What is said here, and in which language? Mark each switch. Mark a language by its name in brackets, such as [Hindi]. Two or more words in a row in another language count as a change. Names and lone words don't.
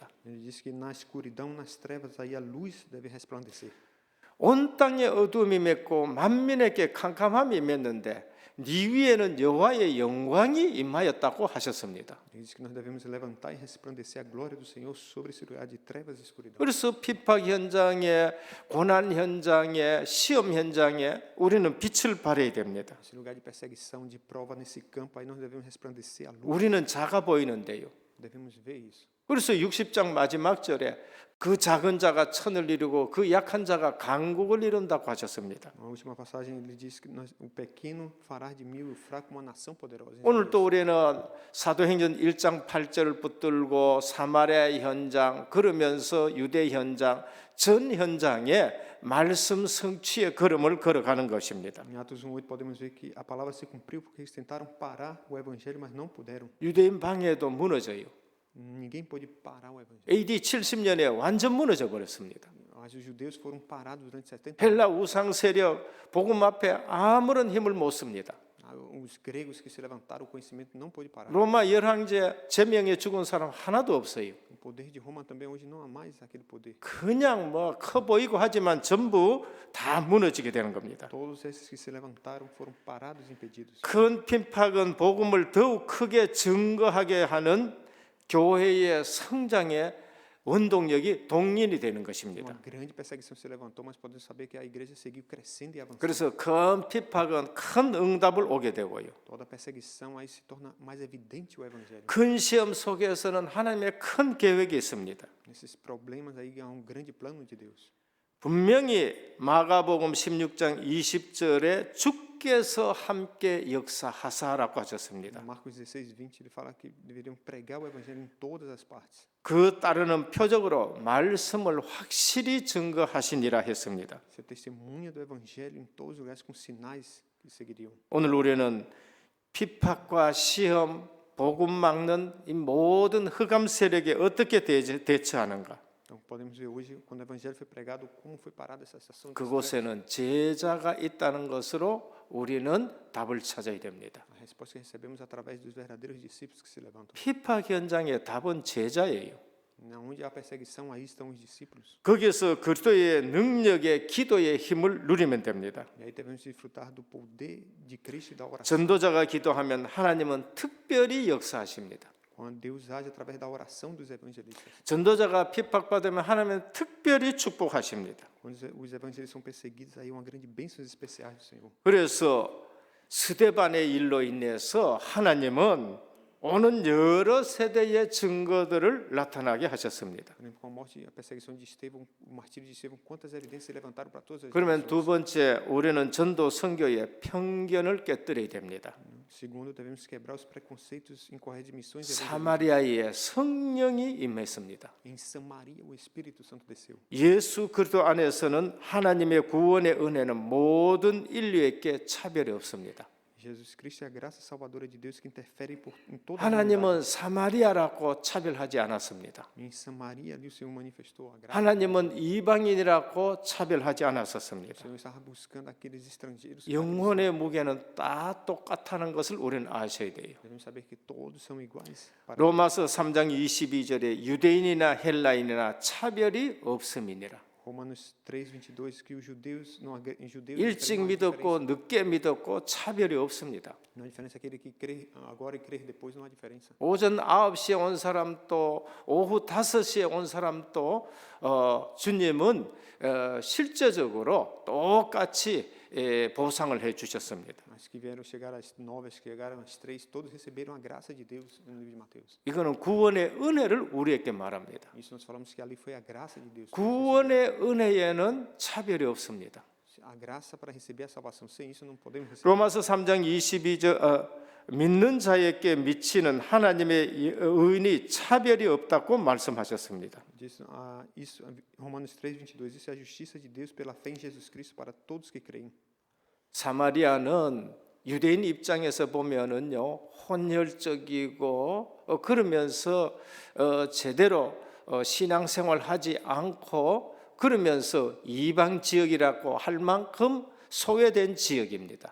[Portuguese] Ele diz que na escuridão, nas trevas, aí a luz deve resplandecer. [Korean] 온 땅에 어두움이 맺고 만민에게 캄캄함이 맺는데 네 위에는 여호와의 영광이 임하였다고 하셨습니다. [Portuguese] Ele diz que nós devemos levantar e resplandecer a glória do Senhor sobre esse lugar de trevas e escuridão. [Korean] 그래서 핍박 현장에 고난 현장에 시험 현장에 우리는 빛을 발해야 됩니다. [Portuguese] Esse lugar de perseguição, de prova nesse campo, aí nós devemos resplandecer a luz. [Korean] 우리는 작아 보이는데요. [Portuguese] Devemos ver isso. [Korean] 그래서 60장 마지막 절에 그 작은 자가 천을 이루고 그 약한 자가 강국을 이룬다고 하셨습니다. [Portuguese] Na última passagem ele diz que o pequeno fará de mil e o fraco uma nação poderosa. [Korean] 오늘 또 우리는 사도행전 1장 8절을 붙들고 사마리아 현장 그러면서 유대 현장 전 현장에 말씀 성취의 걸음을 걸어가는 것입니다. [Portuguese] Em Atos 1:8 podemos ver que a palavra se cumpriu porque eles tentaram parar o evangelho, mas não puderam. [Korean] 유대인 방해도 무너져요. [Portuguese] Ninguém pôde parar o evangelho. [Korean] AD 70년에 완전 무너져 버렸습니다. [Portuguese] Mas os judeus foram parados durante 70 anos. [Korean] 헬라 우상 세력 복음 앞에 아무런 힘을 못 씁니다. [Portuguese] Os gregos que se levantaram, o conhecimento não pôde parar. [Korean] 로마 열왕제 제명에 죽은 사람 하나도 없어요. [Portuguese] O poder de Roma também hoje não há mais aquele poder. [Korean] 그냥 뭐 커 보이고 하지만 전부 다 무너지게 되는 겁니다. [Portuguese] Todos esses que se levantaram foram parados e impedidos. [Korean] 큰 핍박은 복음을 더욱 크게 증거하게 하는 교회의 성장의 원동력이 동인이 되는 것입니다. [Portuguese] Uma grande perseguição se levantou, mas podemos saber que a igreja seguiu crescendo e avançando. [Korean] 그래서 큰 핍박은 큰 응답을 오게 되고요. [Portuguese] Toda perseguição aí se torna mais evidente o evangelho. [Korean] 큰 시험 속에서는 하나님의 큰 계획이 있습니다. [Portuguese] Nesses problemas aí há grande plano de Deus. [Korean] 분명히 마가복음 16장 20절에 주께서 함께 역사하사라고 하셨습니다. [Portuguese] Marcos 16:20 ele fala que deveriam pregar o evangelho em todas as partes. [Korean] 그 따르는 표적으로 말씀을 확실히 증거하시니라 했습니다. [Portuguese] Ser testemunha do evangelho em todos os lugares com sinais que seguiriam. [Korean] 오늘 우리는 핍박과 시험, 복음 막는 이 모든 흑암 세력에 어떻게 대처하는가? [Portuguese] Então podemos ver hoje, quando o evangelho foi pregado, como foi parada essa estação de estresse. [Korean] 그곳에는 제자가 있다는 것으로 우리는 답을 찾아야 됩니다. [Portuguese] A resposta que recebemos através dos verdadeiros discípulos que se levantam. [Korean] 피파 현장의 답은 제자예요. [Portuguese] Onde há perseguição, aí estão os discípulos. [Korean] 거기서 그리스도의 능력의 기도의 힘을 누리면 됩니다. [Portuguese] E aí devemos desfrutar do poder de Cristo e da oração. [Korean] 전도자가 기도하면 하나님은 특별히 역사하십니다. [Portuguese] Quando Deus age através da oração dos evangelistas. [Korean] 전도자가 핍박받으면 하나님은 특별히 축복하십니다. [Portuguese] Quando os evangelistas são perseguidos, aí é uma grande bênção especiais do Senhor. [Korean] 그래서 스데반의 일로 인해서 하나님은 오는 여러 세대의 증거들을 나타나게 하셨습니다. [Portuguese] Por exemplo, com a morte e a perseguição de Estevão, o martírio de Estevão, quantas evidências se levantaram para todas as [Korean] 그러면 두 [Portuguese] gerações. [Korean] 번째, 우리는 전도 선교의 편견을 깨뜨려야 됩니다. [Portuguese] Segundo, devemos quebrar os preconceitos incorretos de missões e evangelismo. [Korean] 사마리아에 성령이 임했습니다. [Portuguese] Em Samaria, o Espírito Santo desceu. [Korean] 예수 그리스도 안에서는 하나님의 구원의 은혜는 모든 인류에게 차별이 없습니다. [Portuguese] Jesus Cristo é a graça salvadora de Deus que interfere em toda a [Korean] 하나님은 [Portuguese] humanidade. [Korean] 사마리아라고 차별하지 않았습니다. [Portuguese] Em Samaria, ali o Senhor manifestou a graça. [Korean] 하나님은 이방인이라고 차별하지 [Portuguese] O [Korean] 않았었습니다. [Portuguese] Senhor estava buscando aqueles estrangeiros. [Korean] 영혼의 무게는 다 똑같다는 것을 우리는 아셔야 돼요. [Portuguese] Devemos saber que todos são iguais. Para [Korean] 로마서 3장 22절에 유대인이나 헬라인이나 차별이 없음이니라. [Portuguese] Romanos 3:22 que os judeus não em judeus [Korean] 일찍 믿었고 늦게 믿었고 차별이 없습니다. [Portuguese] não há diferença aquele que crê agora e crer depois não há diferença. [Korean] 오전 9시에 온 사람도 오후 5시에 온 사람도 주님은 실제적으로 똑같이 보상을 해 주셨습니다. [Portuguese] Mas que vieram chegar às 9, as que chegaram às 3, todos receberam a graça de Deus no livro de Mateus. [Korean] 이거는 구원의 은혜를 우리에게 말합니다. [Portuguese] Isso nós falamos que ali foi a graça de Deus. [Korean] 구원의 은혜에는 차별이 없습니다. [Portuguese] A graça para receber a salvação. Sem isso não podemos receber. [Korean] 로마서 3장 22절 믿는 자에게 미치는 하나님의 의인이 차별이 없다고 말씀하셨습니다. [Portuguese] Diz, isso, Romanos 3:22, isso é a justiça de Deus pela fé em Jesus Cristo para todos que creem. [Korean] 사마리아는 유대인 입장에서 보면은요 혼혈적이고 그러면서 제대로 신앙생활하지 않고 그러면서 이방 지역이라고 할 만큼 소외된 지역입니다.